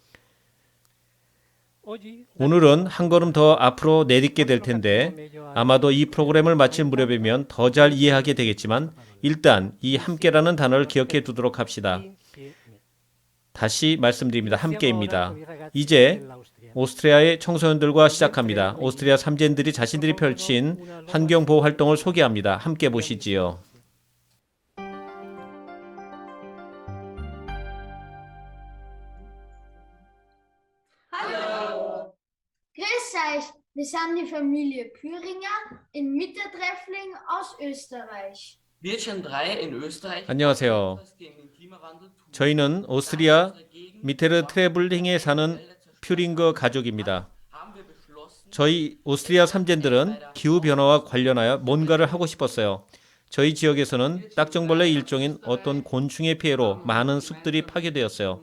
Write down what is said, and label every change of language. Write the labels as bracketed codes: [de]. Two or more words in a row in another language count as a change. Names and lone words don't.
[ko] 오늘은 한 걸음 더 앞으로 내딛게 될 텐데, 아마도 이 프로그램을 마칠 무렵이면 더 잘 이해하게 되겠지만, 일단 이 함께라는 단어를 기억해 두도록 합시다. 다시 말씀드립니다. 함께입니다. 이제 오스트리아의 청소년들과 시작합니다. 오스트리아 삼젠들이 자신들이 펼친 환경보호 활동을 소개합니다. 함께 보시지요. [de] Grüß euch, wir sind die Familie Püringer in Mittertreffling aus Österreich. [ko] 안녕하세요. 저희는 오스트리아 미테르 트레블링에 사는 퓨링거 가족입니다. 저희 오스트리아 삼젠들은 기후변화와 관련하여 뭔가를 하고 싶었어요. 저희 지역에서는 딱정벌레 일종인 어떤 곤충의 피해로 많은 숲들이 파괴되었어요.